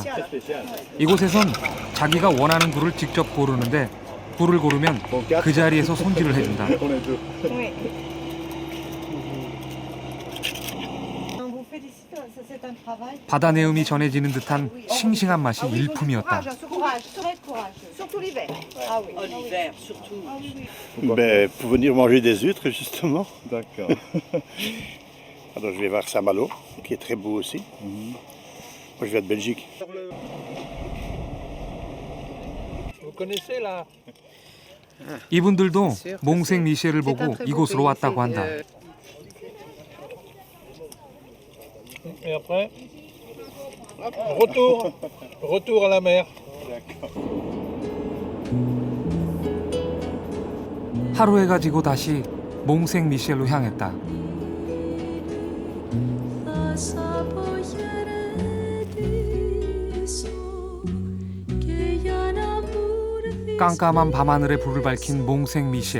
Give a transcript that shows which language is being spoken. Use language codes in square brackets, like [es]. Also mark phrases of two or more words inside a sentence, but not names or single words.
[ko] 이곳에선 자기가 원하는 굴을 직접 고르는데 굴을 고르면 그 자리에서 손질을 해준다. 바다 내음이 전해지는 듯한 싱싱한 맛이 일품이었다. [fr] Ben, pour venir manger des huîtres, justement. D'accord. Alors, je vais voir Saint-Malo, qui est très beau aussi. Moi, je viens de Belgique. Vous connaissez là? [ko] 이분들도 몽생 미셸을 보고 이곳으로 왔다고 한다. [fr] Et après? Retour à la mer. [ko] 하루해가 지고 다시 몽생 미셸로 향했다. 깜깜한 밤하늘에 불을 밝힌 몽생 미셸.